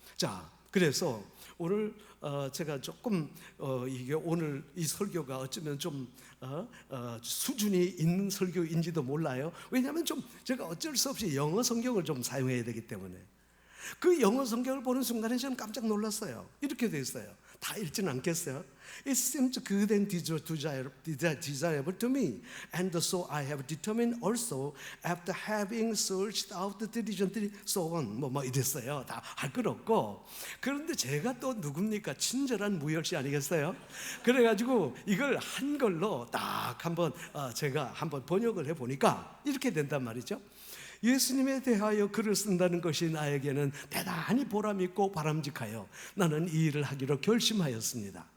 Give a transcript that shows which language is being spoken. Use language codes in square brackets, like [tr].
[ko] 자, 그래서 오늘 제가 조금 이게 오늘 이 설교가 어쩌면 좀 수준이 있는 설교인지도 몰라요. 왜냐하면 좀 제가 어쩔 수 없이 영어 성경을 좀 사용해야 되기 때문에 그 영어 성경을 보는 순간에 저는 깜짝 놀랐어요. 이렇게 돼 있어요. 다 읽지는 않겠어요. [en] It seems good and desirable to me, and so I have determined also, after having searched out diligently, so on. [ko] 뭐 이랬어요. 다 할 것 없고. 그런데 제가 또 누굽니까? 친절한 무열씨 아니겠어요? 그래가지고 이걸 한글로 딱 한번 제가 한번 번역을 해보니까 이렇게 된단 말이죠. 예수님에 대하여 글을 쓴다는 것이 나에게는 대단히 보람있고 바람직하여 나는 이 일을 하기로 결심하였습니다.